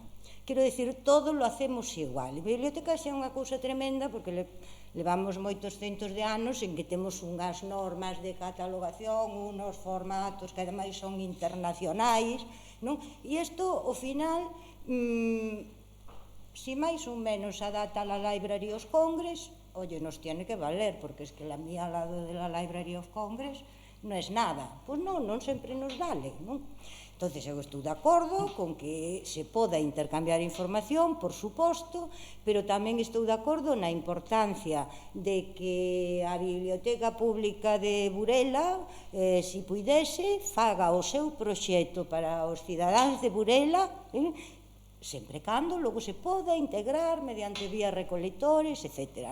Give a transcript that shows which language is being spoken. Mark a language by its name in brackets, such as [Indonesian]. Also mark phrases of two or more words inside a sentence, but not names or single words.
[Galician] Quero dicir, [Spanish] todo lo hacemos igual. [Galician] A biblioteca é unha cousa tremenda porque levamos moitos centos de anos en que temos unhas normas de catalogación, unos formatos que ademais son internacionais, non? E isto, ao final, si máis ou menos adapta a la Library of Congress, [Spanish] oye, nos tiene que valer, porque es que la mía al lado de la Library of Congress no es nada. [Galician] Pois non sempre nos vale, non? Entonces, eu estou de acordo con que se poda intercambiar información, por suposto, pero tamén estou de acordo na importancia de que a Biblioteca Pública de Burela, se puidese, faga o seu proxecto para os cidadáns de Burela, sempre cando logo se poda integrar mediante vías recolectores, etc.